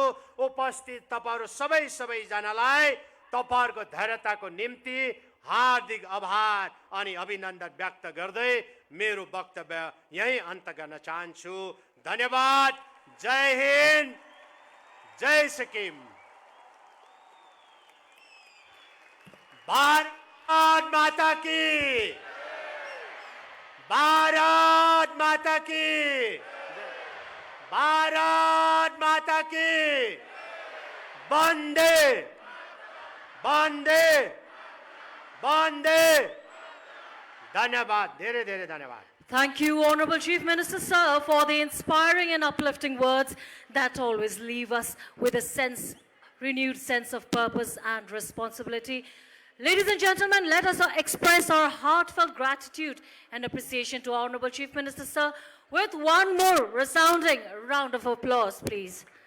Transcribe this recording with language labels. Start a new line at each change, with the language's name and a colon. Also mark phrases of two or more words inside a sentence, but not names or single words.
Nepali: उपस्थित तपाईहरु सबैजनालाई तपाईहरुको धैर्यताको निम्ति हार्दिक आभार अनि अभिनन्दन व्यक्त गर्दै मेरो वक्तव्य यही अन्त गर्न चाहन्छु। धन्यवाद।
Hindi: जय हिन्द,
Nepali: जय सिक्किम।
Hindi: भारत माता की, भारत माता की, भारत माता की। वंदे वंदे वंदे।
Nepali: धन्यवाद, धेरै धेरै धन्यवाद।
English: Thank you, Honorable Chief Minister, sir, for the inspiring and uplifting words that always leave us with a renewed sense of purpose and responsibility. Ladies and gentlemen, let us express our heartfelt gratitude and appreciation to Honorable Chief Minister, sir, with one more resounding round of applause, please.